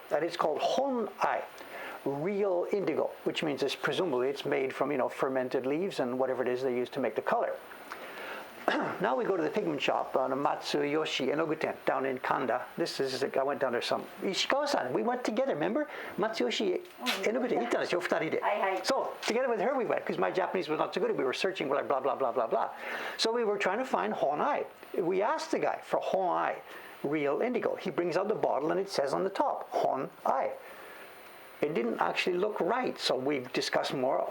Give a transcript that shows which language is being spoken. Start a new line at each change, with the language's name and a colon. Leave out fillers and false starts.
English: That is called hon ai, real indigo, which means presumably it's made from fermented leaves and whatever it is they use to make the color. Now we go to the pigment shop on Matsuyoshi Enoguten down in Kanda. I went down there Ishikawa-san, we went together, remember?
Japanese: Matsuyoshi Enoguten, 行ったんですよ、2人で.
English: So, together with her we went, because my Japanese was not so good. We were searching, blah, blah, blah, blah, blah, blah. So we were trying to find honai. We asked the guy for honai, real indigo. He brings out the bottle and it says on the top, honai. It didn't actually look right, so we discussed more.